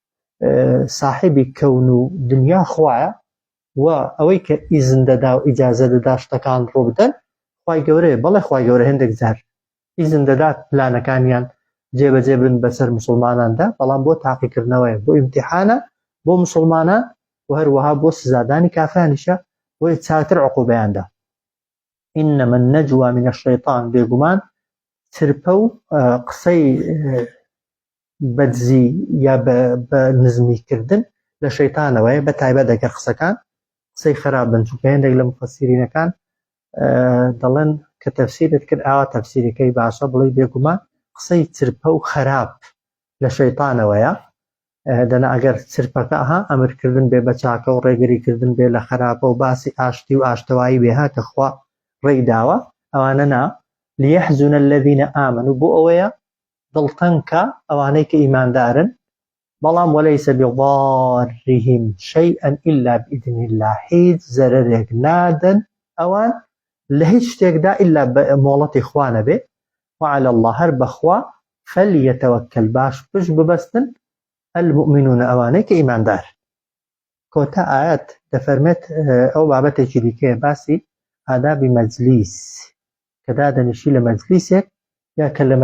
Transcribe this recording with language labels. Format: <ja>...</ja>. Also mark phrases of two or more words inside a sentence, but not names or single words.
<ckb>صاحبی کەون و دنیا خوایە و ئەوەی کە ئیزن دەدا و ئیجازە دەدا شتەکان ڕۆ بدەن خوای گەورەیە بەڵێ خوای گەورە هێندێک جار ئیزن دەدات پلانەکانیان جێبەجێ بن بەسەر مسلماناندا بەڵام بۆ تاقیکردنەوەیە بۆ ئیمتیحانە بۆ مسلمانان و هەروەها بۆ سزادانی کافرانیشە بۆی چاکتر عقوبەیاندا</ckb> <ar>إنما النجوى من الشيطان</ar> <ckb>بێگومان چرپە و قسەی بەدزی یا بە نزمیکردن لە شەیطانەوەیە بە تایبەت دەکە قسەکان قسەی خراپ بن چونکە هێندێک لە مفەسیرینەکان دەڵێن کە تەفسیرت کرد ئاوا تەفسیرەکەی باشە بڵێ بێگومان قسەی چرپە و خراپ لە شەیطانەوەیە دەنا ئەگەر چرپەکە ئەمرکردن بێ بە چاکە و ڕێگریکردن بێ لە خراپە و باسی ئاشتی و ئاشتەوایی بێها کە خوا ڕێی داوە ئەوانە نا</ckb> <ar>ليحزن الذين آمنوا</ar> <ckb>بۆ ئەوەیە دڵتەنکە ئەوانەی کە ئیماندارن بەڵام</ckb> <ar>وليس بضارهم شيئا إلا بإذن الله</ar> <ckb>هیچ زەرەرێک نادەن ئەوان لە هیچ شتێکدا إلا بە مۆڵەتی خوا نەبێ</ckb> <ar>وعلى الله</ar> <ckb>هەر بەخوا فليتوكل باش پشت ببەستن المؤمنون ئەوانەی کە ئیماندار کۆتا ئاەت دەفەرمێت ئەو بابەتێکی دیکەیە باسی ئادابی مەجلیس کە دادەنیشی لە مەجلیسێک یا کە لە</ckb>